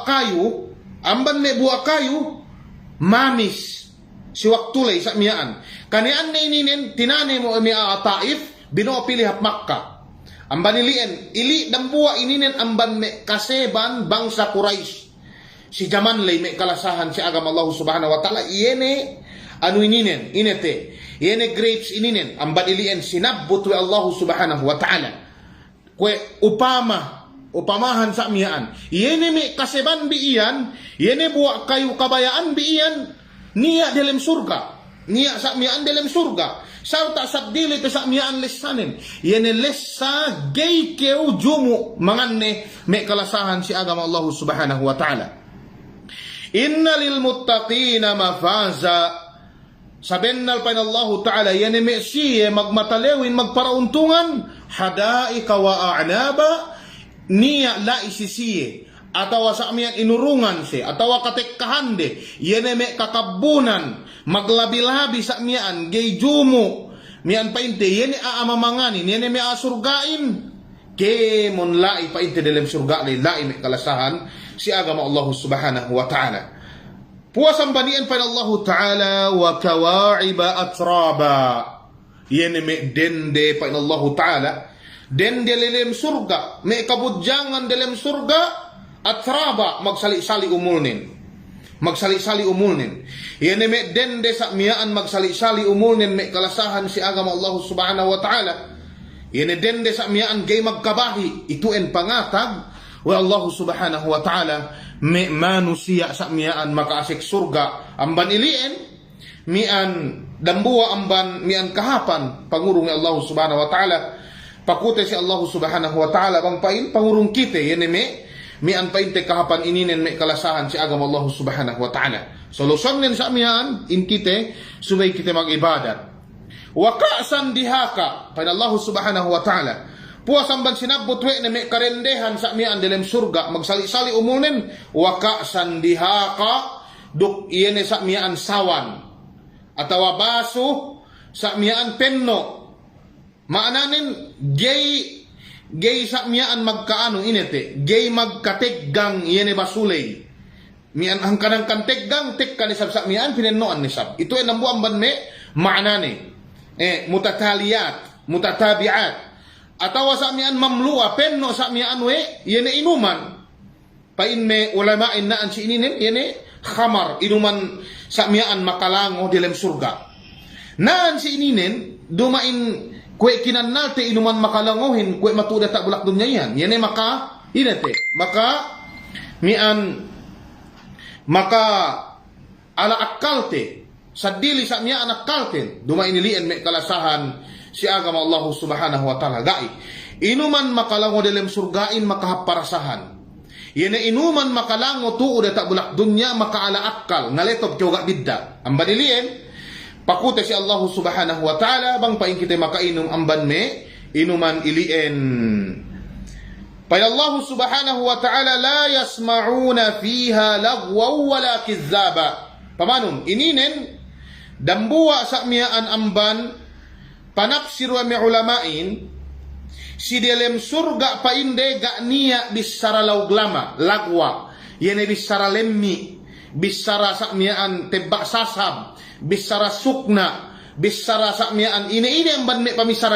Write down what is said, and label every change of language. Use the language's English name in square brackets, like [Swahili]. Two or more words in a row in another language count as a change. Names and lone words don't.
[Yakan] buwa kayu, mamis, si waktulay sa mian, kanian na ininen, tinane mo mi'a Taif, binopili hap Makkah, amban ilien, ili dambuwa ininen amban me kaseban bangsa Quraisy. Si jaman lay me kalasahan si agama [Arabic] الله سبحانه وتعالى, [Yakan] yene anu ininen, inete, yene grapes ininen, amban ilien sinabot wa [Arabic] الله سبحانه وتعالى. [Yakan] Kwe upamahan sa miyaan, yene me kaseban biiyan, yene buwa kayu kabayaan biiyan, niya dalam surga, niya sa miyaan dalam surga. Sao ta sabdili to sa miyaan lesanin, yene lesa gay keu jumu manganne me kalasahan si agama [Arabic] الله سبحانه وتعالى. إن للمتقين مفازا, [Yakan] sabennal pa [Arabic] الله تعالى, [Yakan] yene me siye magmatalewin magparauntungan, hadaika [Arabic] وأعنابا, [Yakan] niya la isisiye, atawa sa miyan inurungan si, atawa katekkahan de, yene me kakabunan, maglabi-labi sa miyan, gay jumu, miyan painte, yene aamamanganin, yene me asurgain, ke mon lai painte dalam surga lai me kalasahan, si agama [Arabic] الله سبحانه وتعالى. [Yakan] Puasang banian pa [Arabic] الله تعالى, وكواعب أترابا, [Yakan] yene me dende pa [Arabic] الله تعالى, [Yakan] dende dalam surga, me kabudjangan dalam surga, atraba, magsali-sali umulnin. Magsali-sali umulnin. Yene me dende sa miyaan magsali-sali umulnin me kalasahan si agama [Arabic] الله سبحانه وتعالى. [Yakan] Yene dende sa miyaan gay magkabahi, ituin pangatag wa [Arabic] الله سبحانه وتعالى [Yakan] me manusia sa miyaan makaasik surga. Amban ilien, mian dambuwa amban mian kahapan, pangurong ni [Arabic] الله سبحانه وتعالى. [Yakan] Pakute si [Arabic] الله سبحانه وتعالى [Yakan] bang pain, pangurong kite, yene mian painte kahapan ininen me kalasahan si agama [Arabic] الله سبحانه وتعالى. [Yakan] Solusyon nin sa mian, in kite, subay kite mag-ibadat. [Arabic] وكأسا دهاقا, [Yakan] pain [Arabic] الله سبحانه وتعالى. [Yakan] Puasan ban sinabutwe na may karendehan sa miyan dalam surga, magsali-sali umunin, [Arabic] وكأسا دهاقا, [Yakan] duk iyene sa miyan sawan, atawa baso sa miyan penno, maananin gay sa miyaan magkaano inete, gay magkateggang iyene basulay, miyan ang kanang kanteggang, tekka ni sab sa miyaan, pinennoan ni sab. Ito ay nambuang ban me, maanani, mutataliyat, mutatabiat, atawa sa miyan mamluwa, penno sa miyan we, yene inuman. Pain me ulamain naan si ininin, yene khamar, inuman sa miyan makalango dalam surga. Naan si ininin, dumain, kwe kinanalte inuman makalangohin, kwe matuda tak bulak dunya yan. Yene maka, inete, maka, miyan, maka, ala akalte, sa dili sa miyan akalte, dumain nilian me kalasahan, si agama [Arabic] الله سبحانه وتعالى [Yakan] gai. Inuman makalango dalam surgain makahaparasahan. Yene inuman makalango tuo da tak bulak dunya makaala akal ngaletob kyoga bidda. Amban ilien pakute si [Arabic] الله سبحانه وتعالى [Yakan] bang paing kita makainom amban me inuman ilien. [Arabic] با الله سبحانه وتعالى لا يسمعون فيها لغوا ولا كذابا. [Yakan] Pamanun ininen dambuwa sa miyaan amban panapsir wa mi ulamain si dalam surga painde gak niya bisara lauglama lagwa yene bisara lemmi bisara sakmiaan tebak sasab bisara sukna bisara sakmiaan ini ang banme pamisara